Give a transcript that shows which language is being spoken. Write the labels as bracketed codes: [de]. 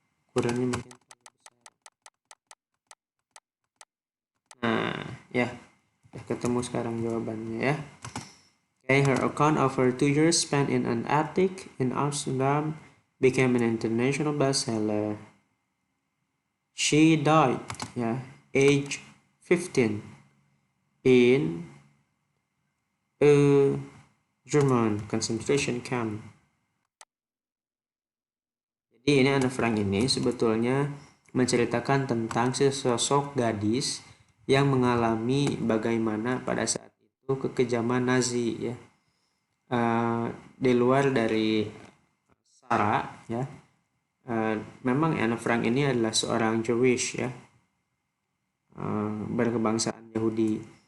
[id] Ukurannya mungkin terlalu besar. Nah, ya, ketemu sekarang jawabannya ya. [en] Okay, her account of her 2 years spent in an attic in Amsterdam became an international bestseller. She died, ya, age 15 in a German concentration camp. [id] Jadi ini Anne Frank ini sebetulnya menceritakan tentang sesosok gadis yang mengalami bagaimana pada saat itu kekejaman Nazi ya. di luar dari Sarah ya. Memang Anne Frank ini adalah seorang Jewish ya, berkebangsaan Yahudi.